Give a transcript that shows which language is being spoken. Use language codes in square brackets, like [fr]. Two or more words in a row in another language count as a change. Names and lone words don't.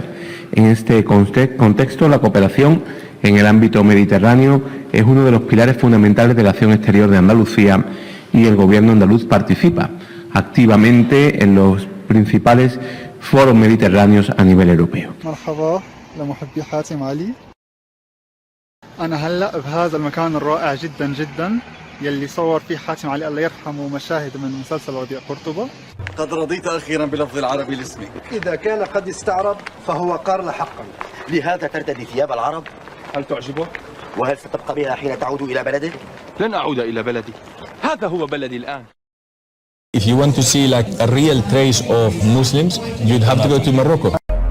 [es] En este contexto, la cooperación en el ámbito mediterráneo es uno de los pilares fundamentales de la acción exterior de Andalucía y el gobierno andaluz participa activamente en los principales foros mediterráneos a nivel europeo. [ar] مرحبا لمحبي حاتم علي. أنا هلأ بهذا المكان الرائع جدا جدا يلي صور فيه حاتم علي الله يرحمه مشاهد من مسلسل وديع قرطبة. قد رضيت أخيرا بلفظ العربي لاسمك. إذا كان قد استعرب فهو قارل حقا. لهذا ترتدي ثياب العرب؟ هل تعجبك؟ وهل ستبقى بها حين تعود إلى بلدك؟ لن أعود إلى بلدي. هذا هو بلدي الآن. [en] If you want to see like a real trace of Muslims, you'd have to go to Morocco.